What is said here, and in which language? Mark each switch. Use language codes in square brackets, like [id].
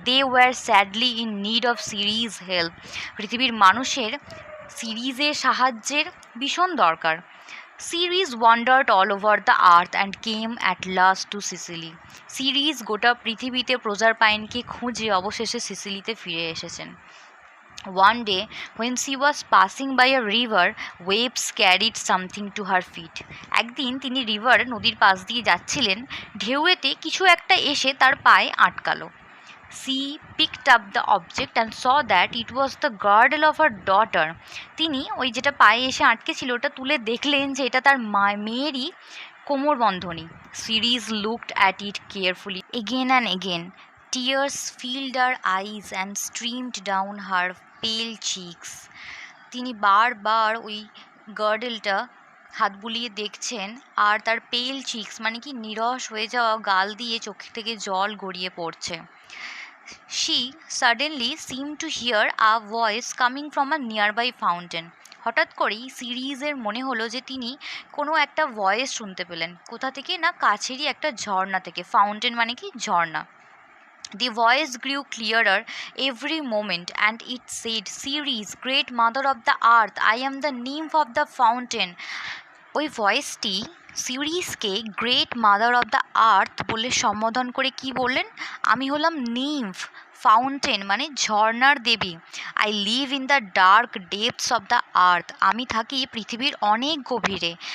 [en] They were sadly in need of Ceres help. [bn] পৃথিবীর মানুষের সিরিজের সাহায্যের ভীষণ দরকার। [en] Ceres wandered all over the earth and came at last to Sicily. [bn] Series গোটা পৃথিবীতে প্রজারপাইনকে খুঁজে অবশেষে সিসিলিতে ফিরে এসেছেন। [en] One day, when she was passing by a river, waves carried something to her feet. [bn] একদিন তিনি নদীর পাশ দিয়ে যাচ্ছিলেন, ঢেউয়েতে কিছু একটা এসে তার পায়ে আটকালো। [en] She picked up the object and saw that it was the girdle of her daughter. [bn] তিনি ওই যেটা পায়ে এসে আটকে ছিল ওটা তুলে দেখলেন যে এটা তার মেয়েরই কোমরবন্ধনী। [en] Siris looked at it carefully again and again. Tears filled her eyes and streamed down her pale cheeks. [bn] তিনি বারবার ওই গার্ডেলটা হাত বুলিয়ে দেখছেন, আর তার পেল চিক্স মানে কি নিরস হয়ে যাওয়া গাল দিয়ে চোখ থেকে জল গড়িয়ে পড়ছে। [en] She suddenly seemed to hear a voice coming from a nearby fountain. [bn] হঠাৎ করেই সিরিজের মনে হলো যে তিনি কোনো একটা ভয়েস শুনতে পেলেন। কোথা থেকে? না কাছেরই একটা ঝর্ণা থেকে। ফাউন্টেন মানে কি ঝর্ণা। [en] The voice grew clearer every moment and it said, Ceres, great mother of the earth, I am the nymph of the fountain. [bn] ওই ভয়েসটি সিরিজকে [en] great mother of the earth [bn] বলে সম্বোধন করে কি বললেন? আমি হলাম নিম্ফ, ফাউন্টেন মানে ঝর্ণার দেবী। [en] I live in the dark depths of the earth, [bn] আমি থাকি পৃথিবীর অনেক গভীরে।